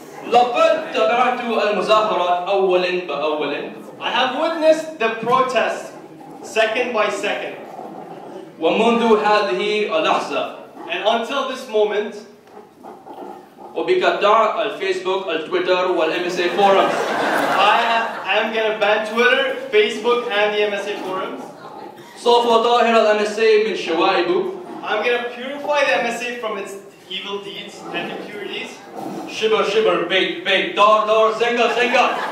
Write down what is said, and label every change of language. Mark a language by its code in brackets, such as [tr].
[ar] لقد تابعت المظاهرات أولا بأول. [en] I have witnessed the protest second by second. [ar] ومنذ هذه اللحظة [en] And until this moment, [ar] وبقطع الفيسبوك التويتر والMSA forums. [en] I am going to ban Twitter, Facebook and the MSA forums. [ar] سوف أطهر الMSA من شوائبه. [en] I'm going to purify the MSA from its evil deeds and impurities. [ar] شبر شبر بيت بيت دار دار زنقة زنقة.